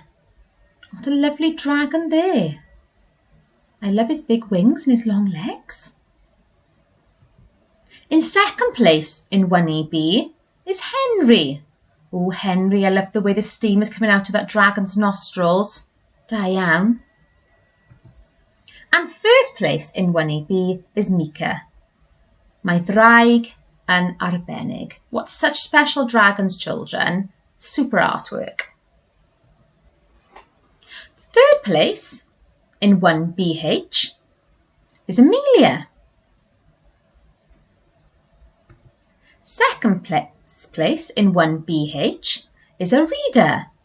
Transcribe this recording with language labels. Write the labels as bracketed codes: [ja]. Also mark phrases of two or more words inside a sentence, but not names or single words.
[en] What a lovely dragon there. I love his big wings and his long legs. In second place in 1EB is Henry. Oh, Henry, I love the way the steam is coming out of that dragon's nostrils. [cy] Da iawn. [en] And first place in 1EB is Mika. [cy] Mae draig yn arbennig. [en] What such special dragons, children. Super artwork. Third place in 1BH is Amelia. Second place in 1BH is a reader.